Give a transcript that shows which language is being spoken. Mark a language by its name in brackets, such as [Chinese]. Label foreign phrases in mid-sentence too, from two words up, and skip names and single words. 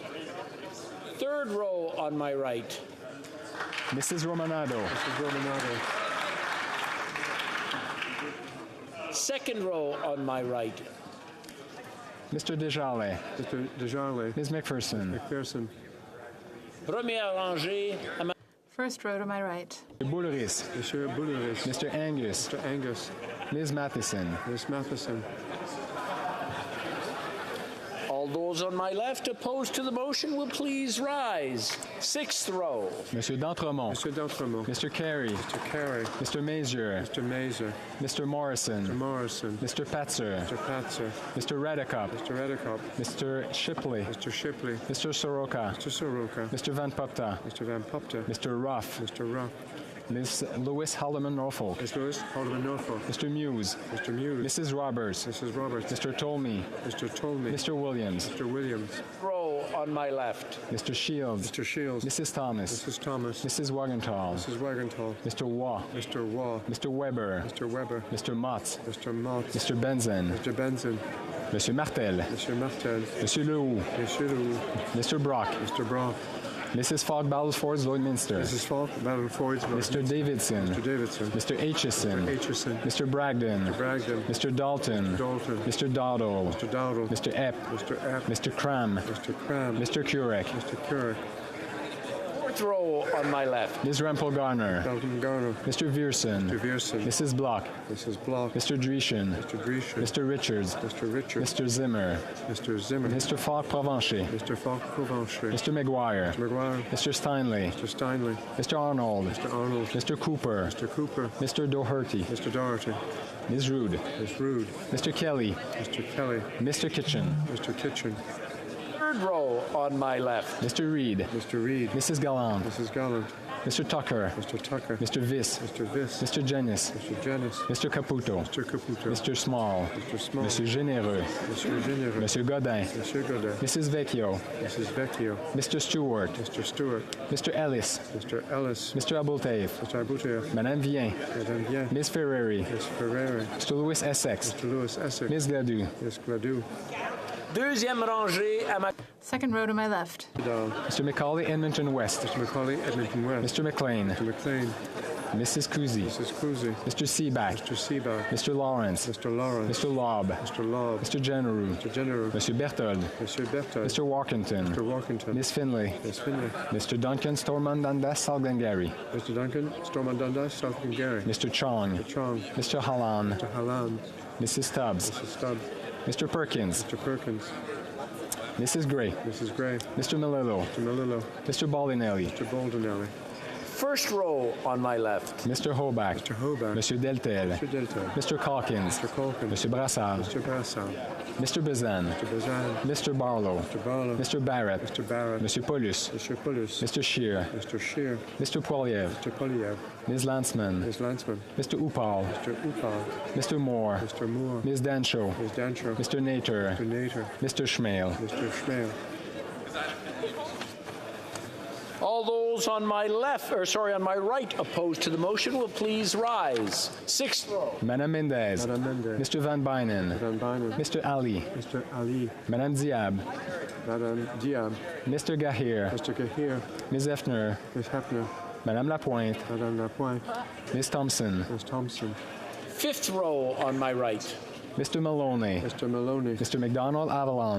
[English] Third row on my right. Mrs. Romanado. Mrs. Romanado. Second row on my right. Mr. Desjardins. Mr. Desjardins. Ms. McPherson. McPherson. [French] Première rangée à ma... [English] First row to my right. Mr. Bouleris. [French] Monsieur Bouleris. [English] Mr. Angus. Mr. Angus. Ms. Matheson. Ms. Matheson. All those on my left opposed to the motion will please rise. Sixth row. [French] Monsieur d'Entremont. Monsieur d'Entremont. [English] Mr. Carey. Mr. Carey. Mr. Mazier. Mr. Mazer. Mr. Morrison. Mr. Morrison. Mr. Patzer. Mr. Patzer. Mr. Redekop. Mr. Redekop. Mr. Shipley. Mr. Shipley. Mr. Soroka. Mr. Soroka. Mr. Van Popta. Mr. Van Popta. Mr. Ruff. Mr. Ruff. Ms. Lewis Haldeman Norfolk. Ms. Lewis Haldeman Norfolk. Mr. Muse. Mr. Muse. Mrs. Roberts. Mrs. Roberts. Mr. Tolmie. Mr. Tolmie. Mr. Williams. Mr. Williams. Row on my left. Mr. Shields. Mr. Shields. Mrs. Thomas. Mrs. Thomas. Mrs. Wagenthal. Mrs. Wagenthal. Mr. Waugh. Mr. Waugh. Mr. Weber. Mr. Weber. Mr. Motz. Mr. Mott. Mr. Benson. Mr. Benson. [French] Monsieur Martel. Monsieur Martel. Monsieur Lehoux. Monsieur Lehoux. [English] Mr. Brock. Mr. Brock. Mrs. Falk Balfour's Lloydminster. Mrs. Falk Balfour's Mr. Davidson. Mr. Davidson. Mr. Aitchison. Mr. Aitchison. Mr. Bragdon. Mr. Bragdon. Mr. Dalton. Dalton. Mr. Dowdle. Mr. Dowdle. Mr. Epp. Mr. Epp. Mr. Cram. Mr. Cram. Mr. Kurek. Mr. Kurek. Fourth row on my left. Ms. Rempel Garner. Dalton Garner. Mr. Vierson. Mr. Vierson. Mrs. Block. Mrs. Block. Mr. Dreeshen. Mr. Dreeshen. Mr. Richards. Mr. Richards. Mr. Zimmer. Mr. Zimmer. Mr. Falk Provencher. Mr. Falk Provencher. Mr. McGuire. Mr. McGuire. Mr. Steinley. Mr. Steinley. Mr. Arnold. Mr. Arnold. Mr. Cooper. Mr. Cooper. Mr. Doherty. Mr. Doherty. Ms. Rude. Ms. Rude. Mr. Kelly. Mr. Kelly. Mr. Kitchen. Mr. Kitchen. Third row on my left. Mr. Reed. Mr. Reed. Mrs. Gallant. Mrs. Gallant. Mr. Tucker. Mr. Tucker. Mr. Viss. Mr. Viss. Mr. Jennis. Mr. Jennis. Mr. Caputo. Mr. Caputo. Mr. Small. Mr. Small. [French] Monsieur Généreux. Monsieur Généreux. Monsieur Godin. Monsieur Godin. [English] Mrs. Vecchio. Mrs. Vecchio. Mr. Stewart. Mr. Stewart. Mr. Ellis. Mr. Ellis. Mr. Abultaif. Mr. Abouteff. [French] Madame Vien. Madame Vien. [English] Miss Ferreri. Miss Ferreri. Mr. Louis Essex. Mr. Louis Essex. Miss Gladue. Miss Gladue. [French] Deuxième rangée à ma... [English] Second row to my left. Mr. McCauley, Edmonton West. Mr. McCauley, Edmonton West. Mr. McLean. Mr. McLean. Mrs. Kuzi. Mrs. Kuzi. Mr. Seaback. Mr. Seaback. Mr. Lawrence. Mr. Lawrence. Mr. Lobb. Mr. Lobb. Mr. Generou. Mr. General. [French] Monsieur Berthold. Monsieur Berthold. [English] Mr. Walkington. Mr. Walkington. Miss Finlay. Miss Finlay. Mr. Duncan Stormont Dundas Salgangary. Mr. Duncan Stormont Dundas Salgangary. Mr. Chong. Mr. Chong. Mr. Hallan. Mr. Halland. Mrs. Stubbs. Mrs. Stubbs. Mr. Perkins. Mr. Perkins. Mrs. Gray. Mrs. Gray. Mr. Melillo. Mr. Melillo. Mr. Baldinelli. Mr. Baldinelli. First row on my left. Mr. Hoback. Mr. Hoback. [French] Monsieur Deltel. [English] Mr. Delta. Mr. Calkins. Mr. Calkins. [French] Monsieur Brassard. [English] Mr. Brassard. Mr. Bizan. Mr. Bazan. Mr. Barlow. Mr. Barlow. Mr. Barrett. Mr. Barrett. [French] Monsieur Paulus. [English] Mr. Paulus. Mr. Shear. Mr. Shear. Mr. Poiliev. Mr. Poliev. Ms. Lantzman. Ms. Lantzman. Mr. Upal. Mr. Upal. Mr. Moore. Mr. Moore. Ms. Dancho. Ms. Dancho. Mr. Nater. Mr. Nater. Mr. Schmale. Mr. Schmale. All those on my on my right opposed to the motion will please rise. Sixth row. [French] Madame Mendez. Madame Mendez. [English] Mr. Van Bynen. [French] Madame Bynen. [English] Mr. Ali. Mr. Ali. [French] Madame Diab. Madame Diab. [English] Mr. Gahir. Mr. Gahir. Ms. Hefner. Ms. Hefner. [French] Madame Lapointe. Madame Lapointe. [English] Ms. Thompson. Ms. Thompson. Fifth row on my right. Mr. Maloney. Mr. Maloney. Mr. McDonald Avalon.